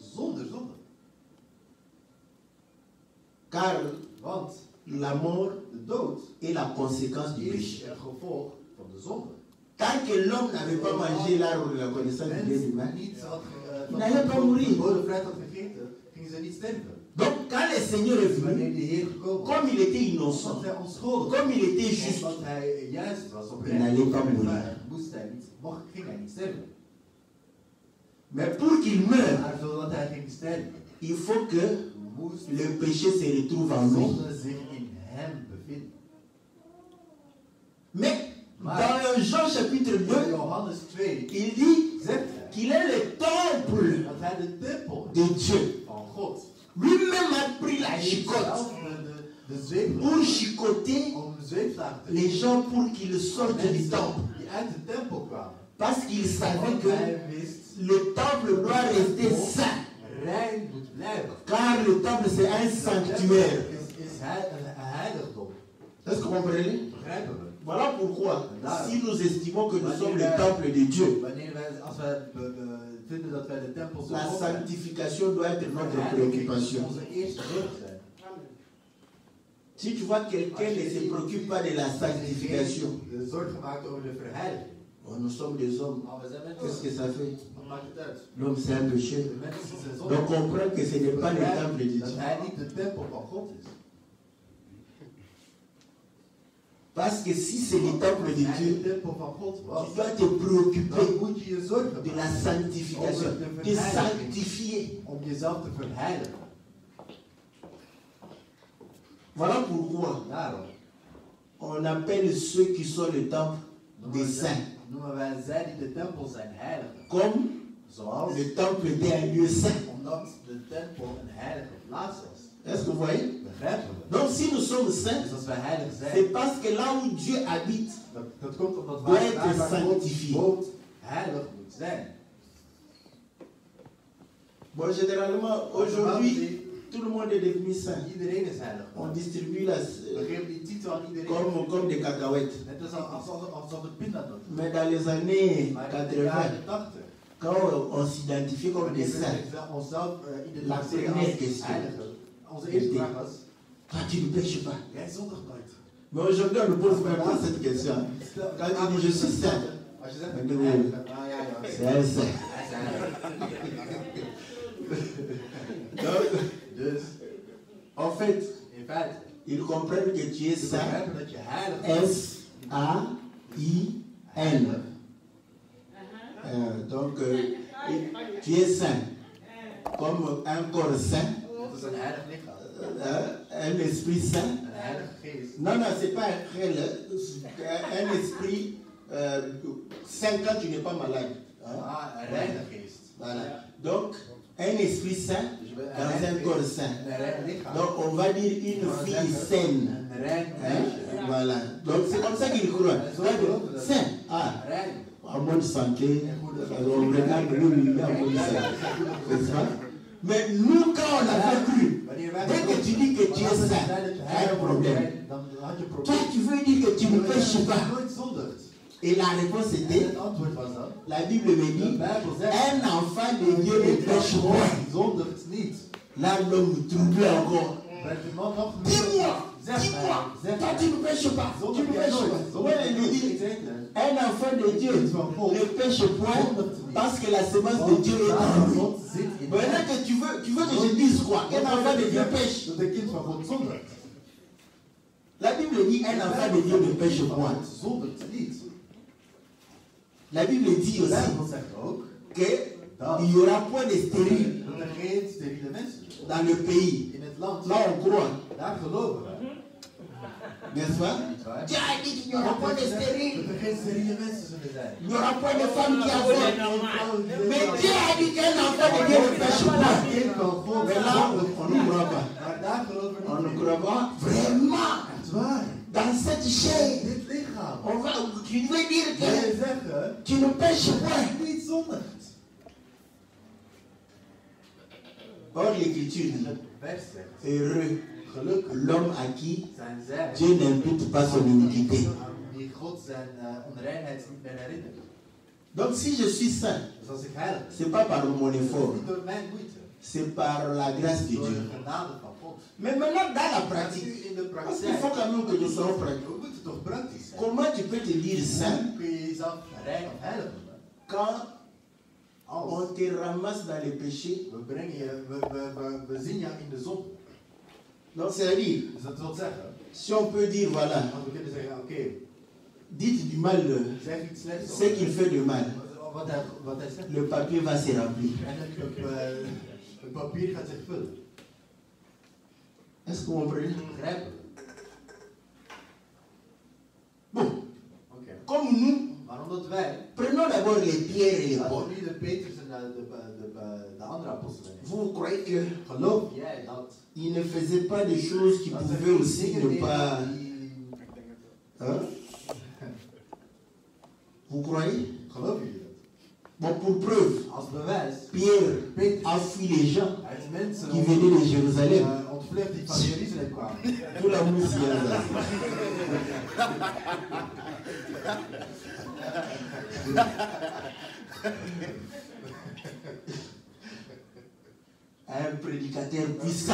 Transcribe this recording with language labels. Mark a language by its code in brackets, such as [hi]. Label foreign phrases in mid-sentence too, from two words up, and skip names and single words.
[fr] Car la mort est la conséquence du péché. Tant que l'homme n'avait pas mangé l'arbre de la connaissance du bien et du mal, il n'allait pas mourir. Donc, quand le Seigneur est [nl] Wanneer [fr] venu, [nl] de Heer gekomen was, [fr] comme il était innocent, [nl] omdat hij onschuldig [fr] comme il était juste, [nl] omdat hij juist was op [fr] Il n'allait pas mourir. [nl] ging hij niet sterven. [fr] mais pour qu'il meure, [nl] Maar zodat hij ging sterven, [fr] il faut que [nl] moest [fr] le péché se retrouve en [nl] de [fr] lui. [nl] zonde zich in hem bevinden. [fr] Mais dans Jean chapitre 2, [nl] In Johannes 2 [fr] il dit [nl] zegt hij [fr] qu'il est le temple [nl] dat hij de tempel is [fr] de Dieu. [nl] van God. [fr] Lui-même a pris la [nl] Hij heeft [fr] chicotte [nl] zelf de zweep [fr] pour chicoter [nl] om zweepslagen te [fr] les gens pour qu'ils sortent du [nl] mensen [fr] temple. [nl] die uit de tempel kwamen. [fr] Parce qu'il savait [nl] Want [fr] que [nl] hij wist [fr] le temple doit rester saint. [nl] rein moet blijven. [fr] Car le temple c'est un sanctuaire. [nl] Is hij een heiligdom. [fr] Est-ce que vous comprenez? [nl] Begrijpen we? [fr] Voilà pourquoi, si nous estimons que nous sommes le temple de Dieu, [nl] Wanneer wij, als wij vinden dat wij de tempel zijn, [fr] la sanctification doit être notre préoccupation. [nl] onze eerste zorg zijn. [fr] Si tu vois quelqu'un ne se préoccupe pas de la sanctification, [nl] De zorg gemaakt over de verheiliging. [fr] oh, nous sommes des hommes. [nl] Maar we zijn [fr] Qu'est-ce [nl] mensen. [fr] que ça fait? [nl] Wat maakt het uit? [fr] L'homme c'est un péché. [nl] De mensen zijn zonde. [fr] Donc comprends que ce n'est pas le temple de [nl] Dat [fr] Dieu. [nl] hij niet de tempel van God is. [fr] Parce que si c'est le temple de [nl] Als hij [fr] Dieu, [nl] de tempel van God was, [fr] tu dois te préoccuper [nl] dan moet je je zorgen [fr] de la [nl] maken [fr] sanctification, de sanctifier. [nl] om jezelf te verheiligen. [fr] Voilà pourquoi [nl] Daarom [fr] on appelle ceux qui sont le temple des saints. [nl] noemen wij zij die de tempel zijn heiligen. [fr] Comme [nl] Zoals [fr] le temple était un lieu saint. [nl] omdat de tempel een heilige plaats was. [fr] Est-ce que vous voyez? [nl] Begrijpen we? [fr] Donc si nous sommes saints, [nl] Dus als wij heilig zijn, [fr] c'est parce que là où Dieu habite, [nl] dat komt omdat [fr] doit [nl] wij [fr] être [nl] daar waar God [fr] sanctifié. [nl] woont, heilig moet zijn. [fr] bon, généralement, aujourd'hui, tout le monde est devenu saint. [nl] Iedereen is heilig. [fr] On distribue la, [nl] We geven die titel aan iedereen. [fr] comme des cacahuètes. [nl] Net alsof het pindadoet. [fr] Mais dans les années [nl] Maar in de [fr] 80, [nl] jaren 80, [fr] quand on s'identifie comme des saints, [nl] onszelf [fr] La [nl] identificeren [fr] première [nl] als [fr] question. [nl] heiligen. Onze eerste vraag was, [fr] toi tu ne pêches pas. [nl] jij zondigt nooit. [fr] Mais aujourd'hui, on ne pose même pas cette question. Quand tu dis je suis saint, [nl] Als je zegt, Maar ik doe ben je. heilig, nou ja, [fr] c'est un saint. [nl] hij is heilig. [fr] Donc, [nl] Dus, [fr] en fait, [nl] in feite, [fr] ils comprennent que tu es [nl] ze [fr] saint. [nl] begrijpen dat je heilig bent. [fr] S-A-I-N. Donc, tu es saint. Comme un corps saint, [nl] Dat is een heilig lichaam. [fr] un esprit saint. [nl] Een heilige geest. [fr] Non, non, c'est pas un réel, un esprit saint quand tu n'es pas malade. Hein? [nl] Ah, een reine geest. [fr] Voilà. Donc, un esprit saint [nl] Dus je bent een [fr] dans un [nl] heilige [fr] corps [nl] geest. [fr] saint. [nl] Een rein lichaam. [fr] Donc, on va dire une fille saine. [nl] Een rein [fr] Hein? [nl] meisje. [fr] Voilà. Donc, c'est comme ça qu'ils croient. Saint. Ah, [nl] Rein. [fr] en bonne santé. On regarde lui, il est en bonne santé. C'est ça? Mais nous, quand on a fait cru, [nl] Wanneer wij [fr] dès que tu dis que tu es saint, il y a un problème. [nl] dan had je een [fr] Toi, [nl] probleem. [fr] tu veux dire que tu ne pêches pas. [nl] Nooit zondigt. [fr] Et la réponse [nl] En [fr] était, [nl] het antwoord was dan, [fr] la Bible me [nl] de [fr] dit, [nl] Bijbel zegt, [fr] un enfant de Dieu ne pêche point. [nl] zondigt niet. [fr] Là, l'homme trouble encore. [nl] Werd de man nog [fr] Dis-moi, [nl] Zeg [fr] dis-moi, [nl] zeg [fr] toi tu ne pêches pas. Tu [nl] Zondig [fr] ne [nl] jij [fr] pêches [nl] nooit. [fr] pas. Ouais, il nous dit, un enfant de Dieu ne pêche point parce que la semence de Dieu est en lui. [nl] God zit in [fr] Maintenant que tu veux que je dise quoi? Un enfant de Dieu pêche. [nl] Dat de kind van God zondigt. [fr] La Bible dit, un enfant de Dieu ne pêche point. [nl] Zondigt niet. [fr] La Bible dit [nl] De [fr] aussi [nl] Bijbel zegt ook [fr] qu'il n'y aura point de stérile [nl] dat er geen steriele mensen zijn. [fr] dans le pays. [nl] In het land, [fr] Là, on croit, [nl] daar geloven we. [fr] n'est-ce pas? [nl] Niet waar? [fr] Dieu a dit qu'il n'y aura point de stérile. [nl] Dat er geen steriele mensen zullen zijn. [fr] Il n'y aura point de femmes qui avortent. Mais Dieu a dit qu'un enfant de Dieu ne pêche pas. [nl] Kind van God [fr] Mais là, [nl] zondigt [fr] on [nl] niet. [fr] ne croit pas. [nl] Maar daar geloven we [fr] On ne [nl] niet. [fr] croit pas vraiment [nl] Echt waar. [fr] dans cette chair. [nl] Dit lichaam. [fr] On va, tu veux dire [nl] Wil je [fr] que [nl] zeggen, [fr] tu ne pêches point. [nl] niet zondigt. [fr] Or, l'Écriture dit, [nl] Het vers zegt, [fr] heureux [nl] gelukkig [fr] l'homme à qui [nl] zijn zij [fr] Dieu n'impute pas son iniquité. [nl] aan wie God zijn onreinheid niet meer herinnert. [fr] Donc, si je suis saint, [nl] Dus als ik heilig ben, [fr] ce n'est pas par mon [nl] dat is [fr] effort, [nl] niet door mijn moeite, [fr] c'est par la grâce de [nl] door [fr] Dieu. [nl] de genade van God. [fr] Mais maintenant, dans la [nl] Maar nu [fr] pratique, [nl] in de [fr] parce qu'il faut [nl] praktijk, [fr] quand même que nous soyons pratiques. [nl] we moeten toch praktisch zijn. [fr] Comment tu peux te dire saint [nl] Hoe kun je jezelf rein of heilig noemen? [fr] quand [nl] Als [fr] on te ramasse dans les péchés [nl] we brengen je, we we zien jou in de zonde. [fr] Donc c'est-à-dire, [nl] Dus dat wil zeggen, [fr] si on peut dire, voilà, [nl] want we kunnen zeggen, oké, [fr] dites du mal, [nl] zeg iets slechts [fr] ce qu'il fait de mal, [nl] wat hij zegt. [fr] le papier va se remplir. [nl] En het papier gaat zich vullen. [fr] Est-ce que vous comprenez? [nl] Begrijpen we? [fr] Bon, [nl] Oké. [fr] comme nous, [nl] Maar omdat wij, [fr] prenons d'abord les pierres et les [nl] als [fr] Paul. [nl] we nu de Petrus en de andere apostelen nemen, [fr] Vous croyez que [nl] geloof jij dat [fr] il ne faisait pas des choses qui [nl] dat [fr] pouvaient aussi [nl] dingen [fr] ne pas... [nl] deden die... [fr] Hein? Vous croyez? [nl] Geloven jullie dat? [fr] Bon, pour preuve, [nl] Als bewijs, [fr] Pierre [nl] Petrus [fr] a fui les gens [nl] heeft mensen [fr] qui venaient de Jérusalem. [nl] ontvlucht die van Jeruzalem kwamen. [fr] Tout la mousse y a là. Un prédicateur puissant.